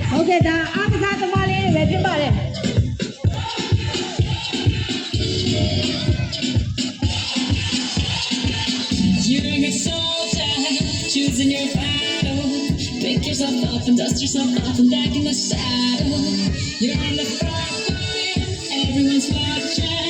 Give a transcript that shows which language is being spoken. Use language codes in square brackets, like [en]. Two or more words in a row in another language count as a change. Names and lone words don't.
[my] တဲ့ဒါအားကစားသမားလေးတွေပဲဖြစ်ပါတယ် [en] You're a soldier, choosing your battle. Pick yourself up and dust yourself off and back in the saddle. You're on the front line, everyone's watching.